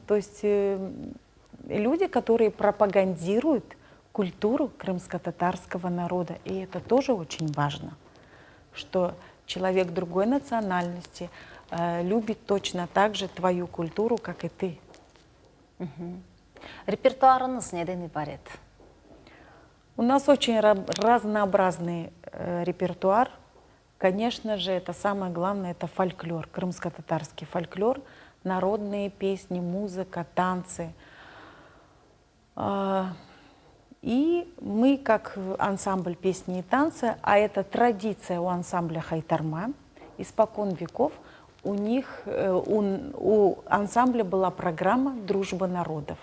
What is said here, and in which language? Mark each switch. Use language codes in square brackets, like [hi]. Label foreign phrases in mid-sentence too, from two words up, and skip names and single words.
[ru] То есть люди, которые пропагандируют культуру крымско-татарского народа. И это тоже очень важно, что человек другой национальности любит точно так же твою культуру, как и ты. [crh] Репертуарınız neden ibaret? [ru] У нас очень разнообразный репертуар. Конечно же, это самое главное, это фольклор, крымско-татарский фольклор, народные песни, музыка, танцы. И мы, как ансамбль песни и танцы, а это традиция у ансамбля Хайтарма, испокон веков, у ансамбля была программа «Дружба народов».